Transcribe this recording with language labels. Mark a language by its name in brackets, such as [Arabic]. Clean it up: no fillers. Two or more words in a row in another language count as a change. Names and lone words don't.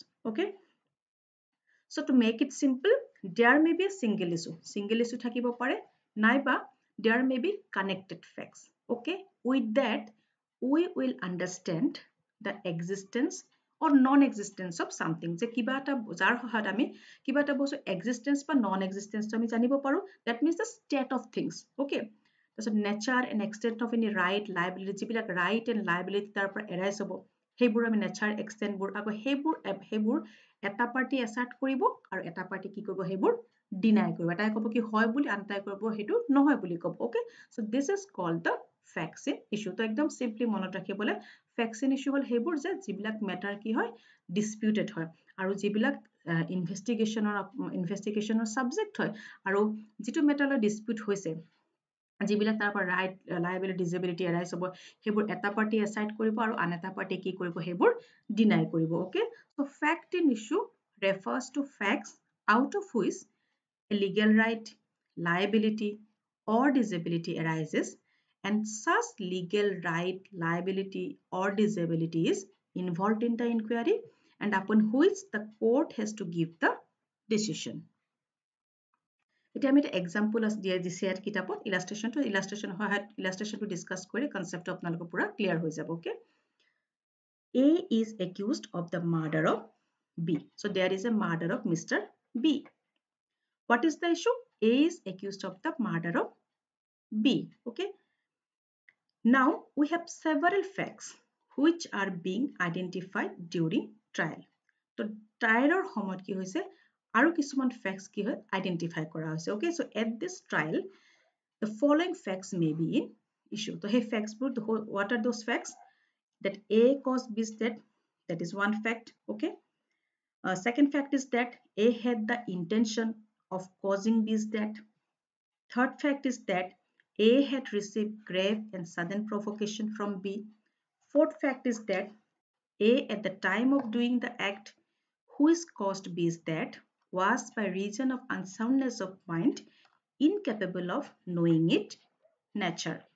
[English] Okay, so to make it simple, there may be a single issue. Single issue [Assamese] থাকিব পাৰে, নাইবা [English] there may be connected facts. Okay, with that we will understand the existence or non-existence of something. [Assamese] যে কিবা এটা যাৰ হহাত আমি কিবা এটা বস্তু existence ba non-existence তো আমি জানিব পাৰো. [English] That means the state of things. Okay, so nature and extent of any right, liability jibilak right and liability [Assamese] তাৰ পৰা [English] arise hobo. [Assamese] হেবোৰ আমি [English] nature extent [Assamese] বোৰ আগো হেবোৰ এটা [English] party assert [Assamese] কৰিব আৰু এটা পাৰ্টি কি কৰিব হেবোৰ ডিনাই কৰিব এটাই ক'ব কি হয় বুলি আনটাই কৰিব হেতু নহয় বুলি ক'ব [English] okay so this is called the facts in issue [Assamese] তো একদম সিম্পলি মনত ৰাখিবলে [English] facts in issue [Assamese] হল হেবোৰ যে জিবিলাক মেটাৰ কি হয় ডিসপিউটেড হয় আৰু জিবিলাক ইনভেষ্টিগেশনৰ সাবজেক্ট হয় আৰু যেটো মেটাৰলৈ ডিসপিউট হৈছে যিবিলাক তাৰ পৰা [English] right liability disability arise [Assamese] হ'ব হেবোৰ এটা পাৰ্টি এসাইড কৰিব আৰু আন এটা পাৰ্টি কি কৰিব হেবোৰ ডিনাই কৰিব [English] ওকে so fact in issue refers to facts out of which a legal right liability or disability arises and such legal right liability or disability is involved in the inquiry and upon which the court has to give the decision. [Assamese] এতিয়া আমি এটা এক্সাম্পল দিয়া দিছে ইয়াত কিতাপত ইলাষ্ট্ৰেশ্যনটো ডিসকাস কৰি কনসেপ্ট আপোনালোকৰ পুৰা ক্লিয়াৰ হৈ যাব ওকে [English] A is accused of the murder of B. So there is a murder of Mr. B. What is the issue? A is accused of the murder of B. Okay. Now we have several facts which are being identified during trial. So trial or [Assamese] সময়ত কি হৈছে আৰু কিছুমান facts কি হয় identify কৰা হৈছে [English] okay so at this trial the following facts may be in issue so hey facts what are those facts that A caused B's death that is one fact okay second fact is that A had the intention of causing B's death third fact is that A had received grave and sudden provocation from B fourth fact is that A at the time of doing the act which caused B's death was by reason of unsoundness of mind incapable of knowing its nature.